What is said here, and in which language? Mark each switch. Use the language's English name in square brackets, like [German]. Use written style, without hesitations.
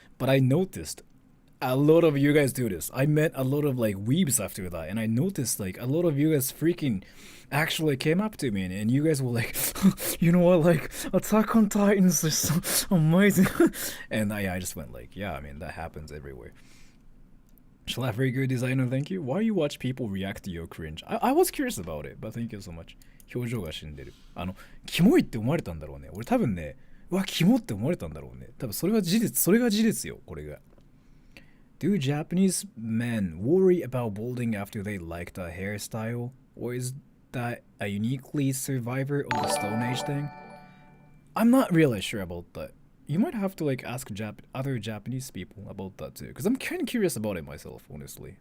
[English] But I noticed a lot of you guys do this. I met a lot of like weebs after that, and I noticed like a lot of you guys freaking actually came up to me, and you guys were like, you know what, like Attack on Titans is so amazing, and I just went like, yeah, I mean that happens everywhere. Shall I very good designer, thank you. Why you watch people react to your cringe? I was curious about it, but thank you so much. [Japanese] 表情が死んでる。キモいって思われたんだろうね。俺多分ね、うわ、キモって思われたんだろうね。多分それが事実、それが事実よ、これが。 [English] Do Japanese men worry about balding after they liked a hairstyle? Or is that a uniquely survivor of the Stone Age thing? I'm not really sure about that. You might have to like ask other Japanese people about that too, because I'm kind of curious about it myself, honestly.